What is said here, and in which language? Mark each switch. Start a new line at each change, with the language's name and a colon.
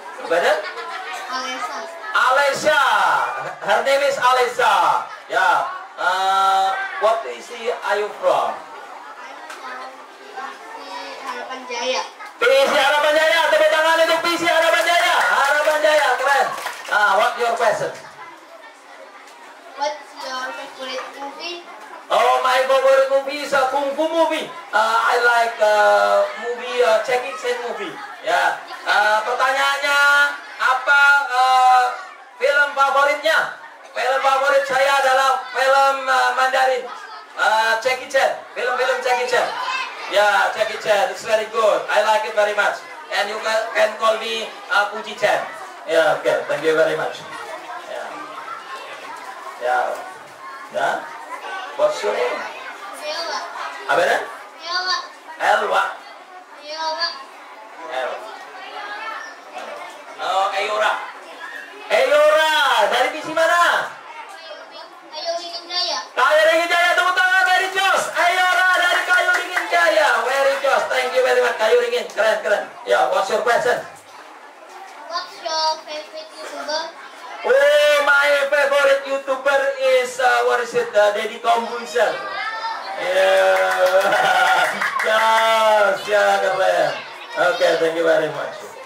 English: Benar? Alesha. Her name is Alesha. Ya. What city are you from?
Indonesian: Harapan Jaya. PC Harapan Jaya. Tepuk tangan untuk PC Harapan Jaya. Harapan Jaya, keren.
English: What your question? What's your favorite movie? Oh, my favorite movie is a kung fu movie. I like movie Jackie Chan movie. Ya.
Indonesian: Pertanyaannya apa film favoritnya? Film favorit saya adalah film Mandarin.
English: Jackie Chan.
Indonesian: Film-film Jackie Chan.
English: Ya, Jackie Chan. It's very good. I like it very much. And you can call me Puji Chan. Ya, okay. Thank you very much. Ya. Ya. What's your name? Elwa.
Indonesian: Apa ya? Elwa. Elwa. Elwa. Elwa. Oh, Ayora. Ayora. Dari misi mana? Kayu Ringin Jaya. Kayu Ringin Jaya. Tepuk tangan,
English: very jos.
Indonesian: Ayora dari Kayu Ringin Jaya.
English: Very jos. Thank you very much. Kayu Ringin. Keren. Ya, what's your question? What's your favorite YouTuber? Oh, my favorite YouTuber is Deddy Kombuser. Yeah, keren. Okay, thank you very much.